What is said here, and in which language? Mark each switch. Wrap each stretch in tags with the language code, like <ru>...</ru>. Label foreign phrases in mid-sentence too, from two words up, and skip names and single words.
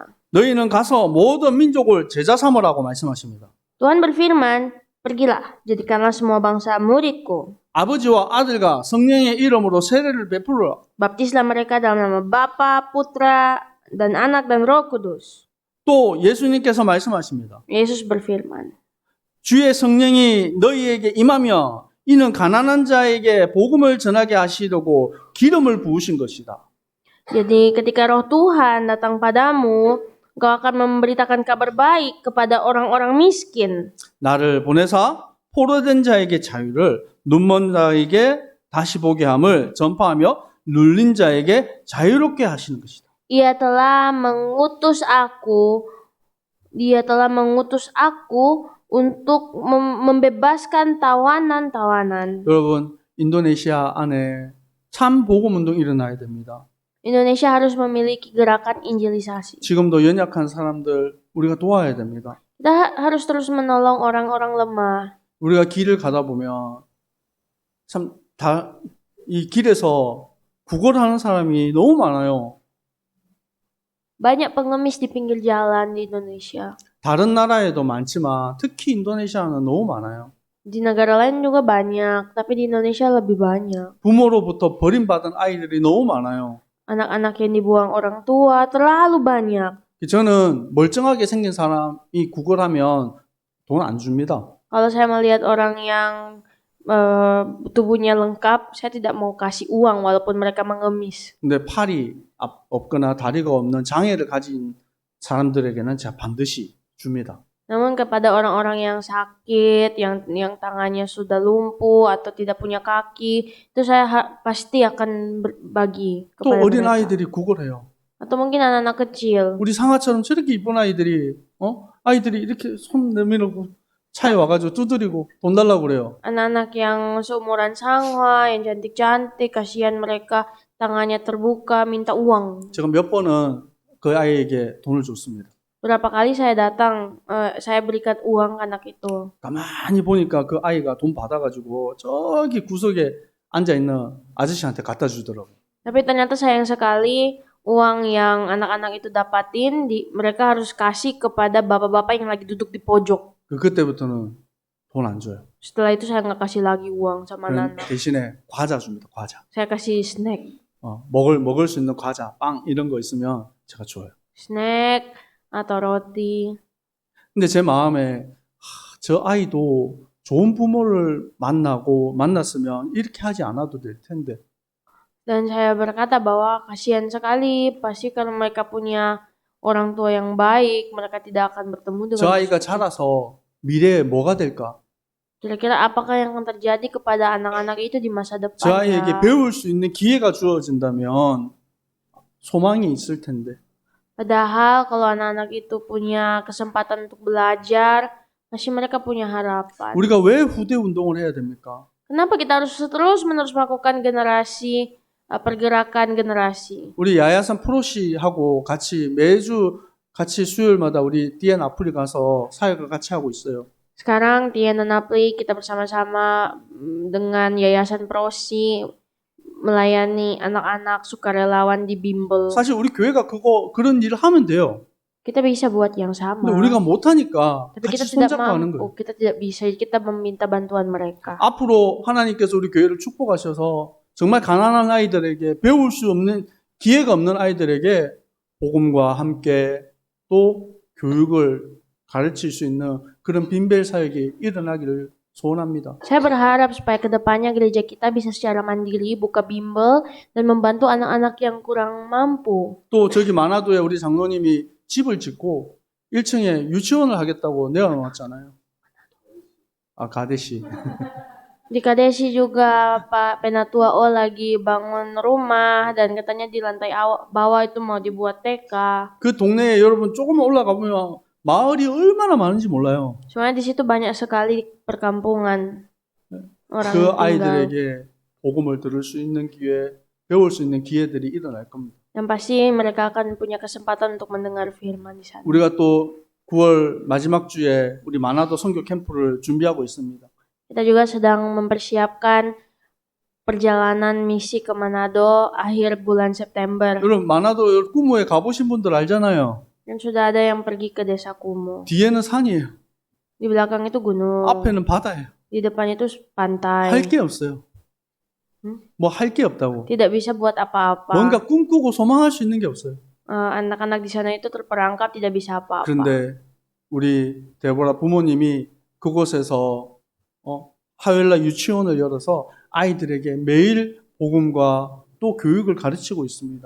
<ko>너희는 가서 모든 민족을 제자 삼으라고 말씀하십니다.</ko> <id>Tuhan berfirman, pergilah, jadikanlah semua bangsa muridku.</id> <ko>아버지와 아들과 성령의 이름으로 세례를 베풀어.</ko> <id>Baptislah mereka dalam nama Bapa, Putra, dan Anak dan Roh Kudus.</id> <ko>또 예수님께서 말씀하십니다.</ko> <id>Yesus berfirman,</id> <ko>주의 성령이 너희에게 임하며 이는 가난한 자에게 복음을 전하게 하시려고 기름을 부으신 것이다.</ko> <id>jadi ketika roh Tuhan datang padamu, engkau akan memberitakan kabar baik kepada orang-orang miskin.</id> <ko>나를 보내사 포로된 자에게 자유를 눈먼 자에게 다시 보게 함을 전파하며 눌린 자에게 자유롭게 하시는 것이다.</ko> <id>Dia telah mengutus aku untuk membebaskan tawanan-tawanan.</id> <ko>여러분, 인도네시아 안에 참 복음 운동 일어나야 됩니다.</ko> <id>Indonesia harus memiliki gerakan injilisasi.</id> <ko>지금도 연약한 사람들 우리가 도와야 됩니다.</ko> <id>Kita harus terus menolong orang-orang lemah.</id> <ko>우리가 길을 가다 보면 참 이 길에서 구걸하는 사람이 너무 많아요.</ko> <id>Banyak pengemis di pinggir jalan di Indonesia.</id> <ko>다른 나라에도 많지만 특히 인도네시아는 너무 많아요.</ko> <id>Di negara lain juga banyak, tapi di Indonesia lebih banyak.</id> <ko>부모로부터 버림받은 아이들이 너무 많아요.</ko> <id>Anak-anak yang dibuang orang tua terlalu banyak.</id> <ko>저는 멀쩡하게 생긴 사람이 구걸하면 돈 안 줍니다.</ko> <id>Kalau saya melihat orang yang tubuhnya lengkap, saya tidak mau kasih uang walaupun mereka mengemis.</id> <ko>근데 팔이 없거나 다리가 없는 장애를 가진 사람들에게는 제가 반드시 줍니다.</ko> <id>Namun kepada orang-orang yang sakit, yang tangannya sudah lumpuh atau tidak punya kaki, itu saya pasti akan berbagi</id> <ko>또</ko> <id>kepada</id> <ko>어린</ko> <id>mereka.</id> <ko>아이들이 구걸해요.</ko> <id>Atau mungkin anak-anak kecil.</id> <ko>우리 상아처럼 저렇게 이쁜 아이들이 아이들이 이렇게 손 내밀고 차에 와가지고 두드리고 돈 달라고 그래요.</ko> <id>Anak-anak yang seumuran Sangha, yang cantik-cantik, kasihan mereka tangannya terbuka, minta uang.</id> <ko>제가 몇 번은 그 아이에게 돈을 줬습니다.</ko> <id>Berapa kali saya datang, saya berikan uang ke anak itu.</id> <ko>가만히 보니까 그 아이가 돈 받아가지고 저기 구석에 앉아있는 아저씨한테 갖다 주더라고요.</ko> <id>Tapi ternyata sayang sekali, uang yang anak-anak itu dapatin, mereka harus kasih kepada bapak-bapak yang lagi duduk di pojok.</id> <ko>그때부터는 돈 안 줘요.</ko> <id>Setelah itu saya nggak kasih lagi uang sama anak.</id> <ko>대신에 과자 줍니다. 과자.</ko> <id>Saya kasih snack.</id> <ko>먹을 수 있는 과자, 빵 이런 거 있으면 제가 줘요.</ko> <id>Snack atau roti.</id> <ko>근데 제 마음에 저 아이도 좋은 부모를 만났으면 이렇게 하지 않아도 될 텐데.</ko> <id>Dan saya berkata bahwa kasihan sekali, pasti kalau mereka punya orang tua yang baik, mereka tidak akan bertemu dengan</id> <ko>저 아이가 자라서 미래에 뭐가 될까?</ko> <id>Kira-kira apakah yang akan terjadi kepada anak-anak itu di masa</id> <ko>저</ko> <id>depannya?</id> <ko>아이에게 배울 수 있는 기회가 주어진다면 소망이 있을 텐데.</ko> <id>Padahal kalau anak-anak itu punya kesempatan untuk belajar, masih mereka punya harapan.</id> <ko>우리가 왜 후대 운동을 해야 됩니까?</ko> <id>Kenapa kita harus terus-menerus melakukan pergerakan generasi?</id> <ko>우리 야야산 프로시하고 매주 수요일마다 우리 디엔 아프리 가서 사역을 같이 하고 있어요.</ko> <id>Sekarang Tien dan Apli kita bersama-sama dengan Yayasan Prosi melayani anak-anak sukarelawan di bimbel.</id> <ko>사실 우리 교회가 그런 일을 하면 돼요.</ko> <id>Kita bisa buat yang sama.</id> <ko>근데 우리가 못 하니까</ko> <id>Tapi</id> <ko>같이</ko> <id>kita tidak</id> <ko>손잡고 하는 거예요.</ko> <id>mampu, kita tidak bisa, kita meminta bantuan mereka.</id> <ko>앞으로 하나님께서 우리 교회를 축복하셔서 정말 가난한 아이들에게 배울 수 없는 기회가 없는 아이들에게 복음과 함께 또 교육을 가르칠 수 있는 그런 빈벨 사역이 일어나기를 소원합니다.</ko> <id>Saya berharap supaya kedepannya gereja kita bisa secara mandiri buka bimbel dan membantu anak-anak yang kurang mampu.</id> <ko>또 저기 만화도에 우리 장로님이 집을 짓고 1층에 유치원을 하겠다고 내어놓았잖아요. 아, 가데시.</ko> <id>Di Kadesi juga Pak Penatua O lagi bangun rumah dan katanya di lantai bawah itu mau dibuat TK.</id> <ko>그 동네에 여러분 조금 올라가 보면 마을이 얼마나 많은지 몰라요.</ko> <id>Soalnya di situ banyak sekali perkampungan orang</id> <ko>그</ko> <id>yang tinggal.</id> <ko>아이들에게 복음을 들을 수 있는 기회, 배울 수 있는 기회들이 일어날 겁니다.</ko> <id>Dan pasti mereka akan punya kesempatan untuk mendengar firman di sana.</id> <ko>우리가 또 9월 마지막 주에 우리 만화도 선교 캠프를 준비하고 있습니다.</ko> <id>Kita juga sedang mempersiapkan perjalanan misi ke Manado akhir bulan September.</id> <ko>여러분 만화도 꾸무에 가보신 분들 알잖아요.</ko> <id>Dan sudah ada yang pergi ke desa Kumo.</id> <ko>뒤에는 산이에요.</ko> <id>Di belakang itu gunung.</id> <ko>앞에는 바다예요.</ko> <id>Di depan itu pantai.</id> <ko>할 게 없어요. 뭐 할 게 없다고.</ko> <id>Tidak bisa buat apa-apa.</id> <ko>뭔가 꿈꾸고 소망할 수 있는 게 없어요.</ko> <id>Anak-anak di sana itu terperangkap tidak bisa apa-apa.</id> <ko>그런데 우리 데보라 부모님이 그곳에서 화요일날 유치원을 열어서 아이들에게 매일 복음과 또 교육을 가르치고 있습니다.</ko>